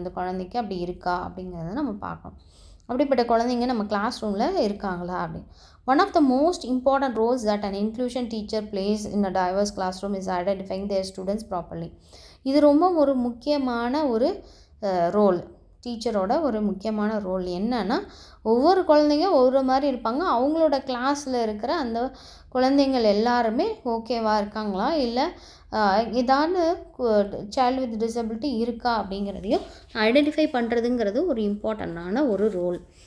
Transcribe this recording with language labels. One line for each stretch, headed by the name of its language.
Tamil: அந்த குழந்தைக்கு அப்படி இருக்கா அப்படிங்கிறத நம்ம பார்க்கணும். அப்படிப்பட்ட குழந்தைங்க நம்ம கிளாஸ் ரூமில் இருக்காங்களா அப்படின்னு.
English: One of the most important roles that an inclusion teacher plays in a diverse classroom is identifying their students properly.
Tamil: இது ரொம்ப ஒரு முக்கியமான ஒரு ரோல், டீச்சரோட ஒரு முக்கியமான ரோல். என்னன்னா, ஒவ்வொரு குழந்தைங்க ஒவ்வொரு மாதிரி இருப்பாங்க. அவங்களோட கிளாஸில் இருக்கிற அந்த குழந்தைங்கள் எல்லாருமே ஓகேவா இருக்காங்களா, இல்லை ஏதாவது சைல்டு வித் டிசபிலிட்டி இருக்கா அப்படிங்கிறதையும் ஐடென்டிஃபை பண்ணுறதுங்கிறது ஒரு இம்பார்ட்டண்ட்டான ஒரு ரோல்.